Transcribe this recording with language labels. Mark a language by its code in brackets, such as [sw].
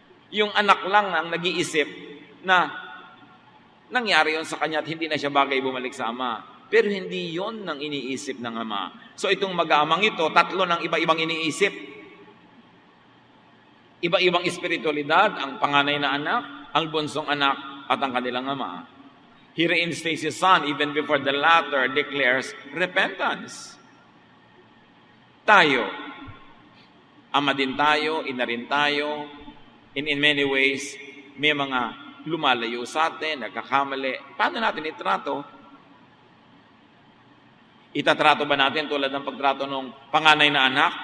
[tl] Yung anak lang ang nag-iisip na nangyari yun sa kanya at hindi na siya bagay bumalik sa ama. Pero hindi yon ang iniisip ng ama. So itong mag-aamang ito, tatlo ng iba-ibang iniisip. Iba-ibang espiritualidad, ang panganay na anak, ang bunsong anak, at ang kanilang ama. [en] He reinstates his son even before the latter declares repentance. [tl] Tayo, ama din tayo, ina rin tayo, [en] in many ways, [tl] may mga lumalayo sa atin, nagkakamali. Paano natin itrato? Itatrato ba natin tulad ng pagtrato ng panganay na anak?